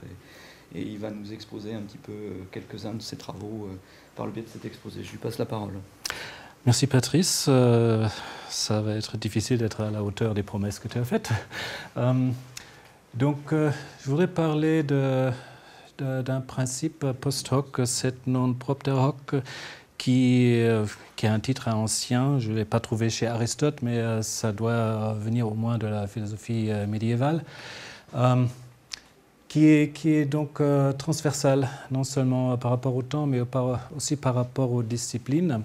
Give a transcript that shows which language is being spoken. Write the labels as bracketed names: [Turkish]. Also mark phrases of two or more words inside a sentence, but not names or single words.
[French] Et il va nous exposer un petit peu quelques-uns de ses travaux par le biais de cet exposé. Je lui passe la parole. Merci Patrice. Ça va être difficile d'être à la hauteur des promesses que tu as faites. Donc, je voudrais parler d'un principe [Latin] post hoc, sed non propter hoc, [French] qui a un titre ancien. Je ne l'ai pas trouvé chez Aristote, mais ça doit venir au moins de la philosophie médiévale. Qui est donc transversal, non seulement par rapport au temps, mais aussi par rapport aux disciplines.